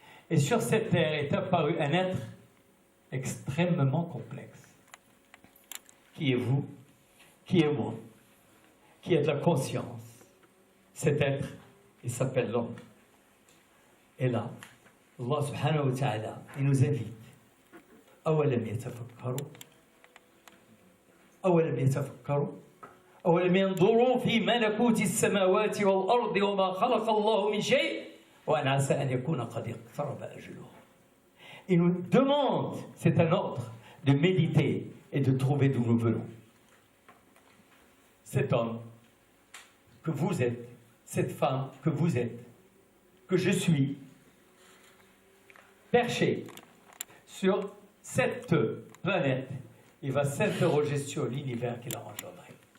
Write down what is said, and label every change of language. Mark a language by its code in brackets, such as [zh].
[fr] Et sur cette Terre est apparu un être extrêmement complexe. Qui est vous? Qui est moi? Qui a de la conscience? Cet être, il s'appelle l'homme. Et là, Allah subhanahu wa ta'ala, il nous invite. [ar] أولم يتفكروا أولم يتفكروا أولم ينظروا في ملكوت السماوات والأرض وما خلق الله من شيء وأن عسى أن يكون قد اقترب أجلهم. [fr] Il nous demande, c'est un ordre, de méditer et de trouver d'où nous venons. Cet homme que vous êtes, cette femme que vous êtes, que je suis, perché sur cette planète, il va s'interroger sur l'univers qu'il a engendré.